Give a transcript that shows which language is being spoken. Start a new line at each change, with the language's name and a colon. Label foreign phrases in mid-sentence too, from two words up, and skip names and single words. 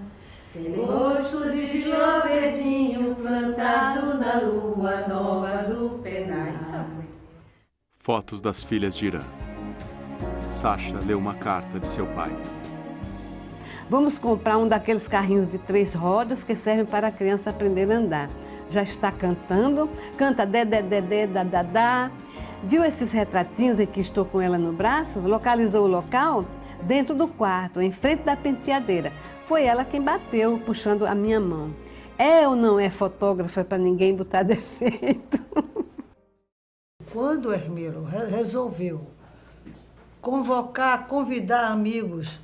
Portuguese: Tem gosto de giló verdinho plantado na lua nova do Penar. Fotos das filhas de Irã. Sacha leu uma carta de seu pai. Vamos comprar um daqueles carrinhos de 3 rodas que servem para a criança aprender a andar. Já está cantando, canta dé, dé, dé, dé, dá, dá, dá. Viu esses retratinhos em que estou com ela no braço? Localizou o local? Dentro do quarto, em frente da penteadeira. Foi ela quem bateu, puxando a minha mão. É ou não é fotógrafa para ninguém botar defeito? Quando o Hermilo resolveu convidar amigos